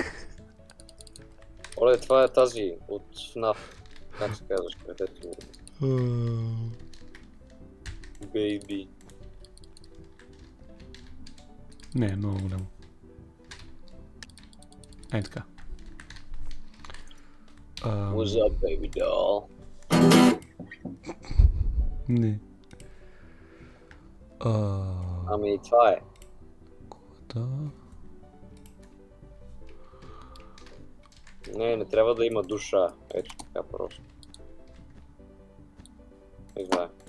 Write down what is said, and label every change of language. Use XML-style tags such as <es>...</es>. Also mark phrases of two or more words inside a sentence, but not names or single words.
<bg>Оле, това е тази от FNAF. Как се казваш, кретето му? Бейби. Не, е много голямо. Ей така.</bg> <en>What's up, baby doll?</en> <bg>Не. Ами това е. Да. Не трябва да има душа. Ето така просто. Не знае.</bg>